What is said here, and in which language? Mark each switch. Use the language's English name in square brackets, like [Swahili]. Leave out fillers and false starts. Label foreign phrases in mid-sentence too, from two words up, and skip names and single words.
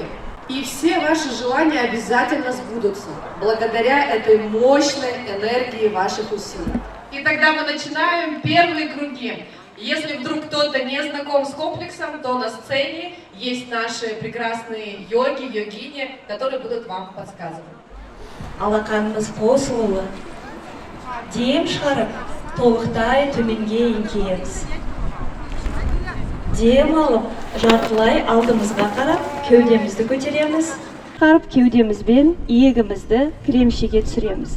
[Russian] И все ваши желания обязательно сбудутся, благодаря этой мощной энергии ваших усилий. И тогда мы начинаем первые круги. Если вдруг кто-то не знаком с комплексом, то на сцене есть наши прекрасные йоги, йогини, которые будут вам подсказывать. [Kazakh] Алақанымыз қосылуы. Дем шығарып, толықтай төменге еңкейеміз. Дем алып, жартылай алдымызға қарап, кеудемізді көтереміз. Қарып, кеудемізбен иегімізді кремшеге түсіреміз.